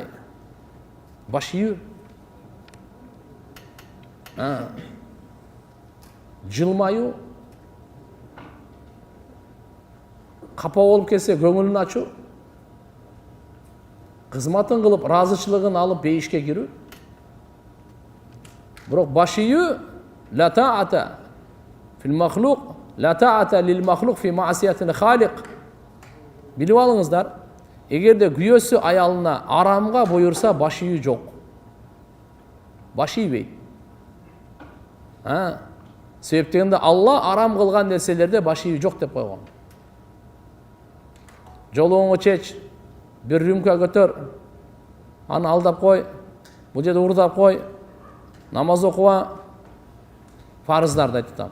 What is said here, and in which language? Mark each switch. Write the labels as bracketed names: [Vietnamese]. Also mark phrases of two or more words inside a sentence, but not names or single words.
[Kyrgyz] Баш ийүү. Жылмаю. Капа болуп келсе көңүлүн ачуу. Кызматын кылып, разычылыгын алып бейишке кирүү. Бирок баш ийүү [Arabic] لا طاعة في المخلوق، لا طاعة لمخلوق في معصية الخالق. [Kyrgyz] Билип алыңыздар, эгерде күйөөсү аялына арамга буйурса, баш ийүү жок. Баш ийбейт. Себептен Алла арам кылган нерселерде баш ийүү жок деп койгон. Жолуңу чеч, бир рюмка көтөр, аны алдап кой, бул жерде урдап кой, намаз окуба, фарыздарды айтып.